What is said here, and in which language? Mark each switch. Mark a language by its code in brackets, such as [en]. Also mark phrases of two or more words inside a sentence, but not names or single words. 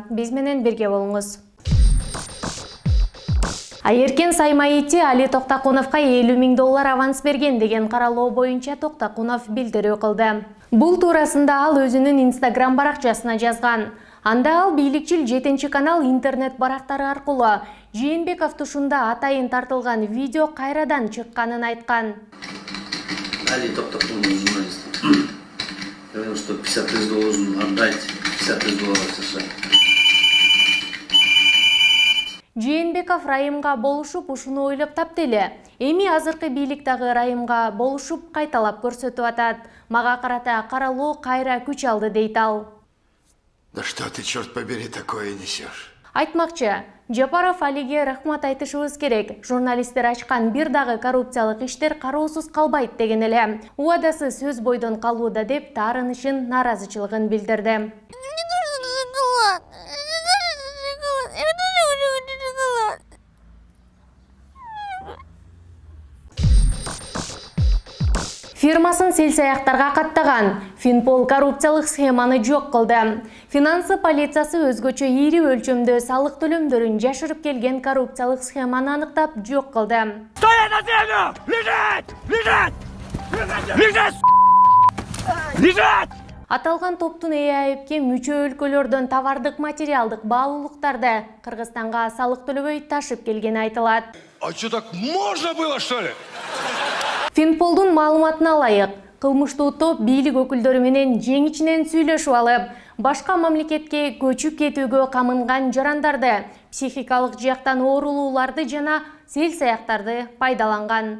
[ky] Биз менен бирге болуңуз. Айеркен Саймаити Али Токтакуновго 50 000 доллар аванс берген деген каралоо боюнча Токтакунов билдирүү кылды. Бул туурасында ал өзүнүн Instagram баракчасына жазган. Анда ал бийликчил 7-канал интернет барактары аркылуу Жээнбеков тушунда атайын тартылган видео кайрадан чыкканын айткан. Али Токтакунов журналист. [ru] Говорил, что 50 тысяч должен отдать, 50 тысяч долларов США. [ky] Жээнбеков райымга болушуп ушуну ойлоп таптı эле. Эми азыркы бийлик дагы райымга болушуп кайталап көрсөтүп атат. Мага карата каралоо кайра күч алды дейт ал. [ru] Да что ты, черт побери, такое несешь? [ky] Айтмакчы, Жапаров Алиге рахмат айтышыбыз керек. Журналисттер ачкан бир дагы коррупциялык иштер кароосуз калбайт деген эле. Убадасы сөз бойдон калууда деп таарынышын, нааразычылыгын билдирди. Фирмасын сел-саяктарга каттаган, Финпол коррупциялык схеманы жок кылды. Финансы полициясы өзгөчө ири өлчөмдө салык төлөмдөрүн жашырып келген коррупциялык схеманы аныктап жок кылды. [ru] Стоять на землю! Лежать! Лежать! Лежать! Лежать! [ky] Аталган топтун ЭАЭПке мүчө өлкөлөрдөн товардык материалдык баалуулуктарды Кыргызстанга салык төлөбөй ташып келгени айтылат. [ru] А что, так можно было, что ли? [ky] Финполдун маалыматына ылайык, кылмыштуу топ бийлик өкүлдөрү менен жең-ичинен сүйлөшүп алып, башка мамлекетке көчүп кетүүгө камынган жарандарды, психикалык жактан оорулууларды жана сел-саяктарды пайдаланган.